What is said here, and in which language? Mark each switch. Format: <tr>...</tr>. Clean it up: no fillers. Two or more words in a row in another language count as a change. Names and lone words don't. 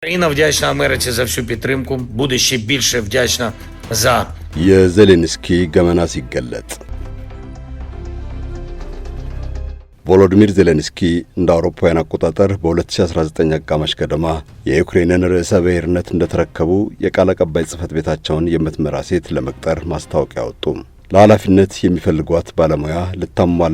<uk>Україна вдячна Америці за всю підтримку, буде ще більше вдячна за</uk> <am>የዜሌንስኪ ገመና ሲገለጥ ቮሎዲሚር ዜሌንስኪ እንደ አውሮፓውያን አቆጣጠር በ2019 አጋማሽ ገደማ የዩክሬንን ርዕሰ ብሔርነት እንደተረከቡ የቃል አቀባይ ጽሕፈት ቤታቸውን የምትመራ ሴት ለመቅጠር ማስታወቂያ አወጡ። ለኃላፊነት የሚፈልጓት ባለሙያ ልታሟላ</am>